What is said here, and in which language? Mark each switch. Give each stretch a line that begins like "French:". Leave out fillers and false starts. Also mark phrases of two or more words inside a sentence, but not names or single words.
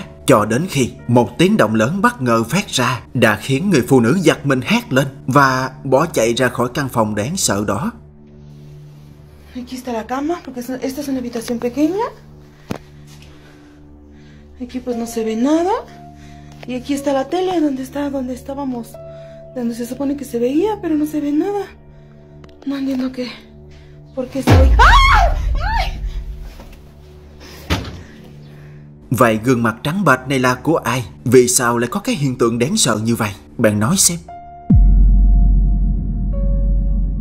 Vietnamese: Cho đến khi một tiếng động lớn bất ngờ phát ra đã khiến người phụ nữ giật mình hét lên và bỏ chạy ra khỏi căn phòng đáng sợ đó.
Spanish: Aquí está la cama, porque esta es una habitación pequeña. Aquí pues no se ve nada. Y aquí está la tele donde estábamos, donde se supone que se veía, pero no se ve nada. No entiendo qué. ¿Por qué estoy?
Vietnamese: Vậy gương mặt trắng bệch này là của ai? Vì sao lại có cái hiện tượng đáng sợ như vậy? Bạn nói xem.